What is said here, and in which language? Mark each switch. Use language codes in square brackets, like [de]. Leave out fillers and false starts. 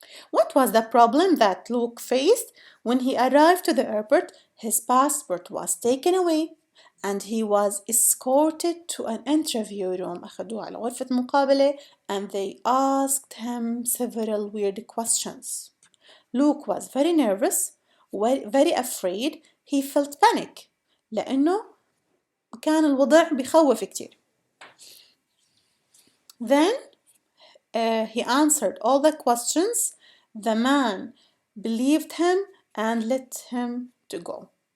[en] What was the problem that Luke faced? When he arrived to the airport, his passport was taken away and he was escorted to an interview room. [ar] أخذوه على غرفة مقابلة [en] and they asked him several weird questions. Luke was very nervous, very afraid. He felt panic [ar] لأنه كان الوضع بخوف كتير. [en] Then he answered all the questions. The man believed him and let him to go.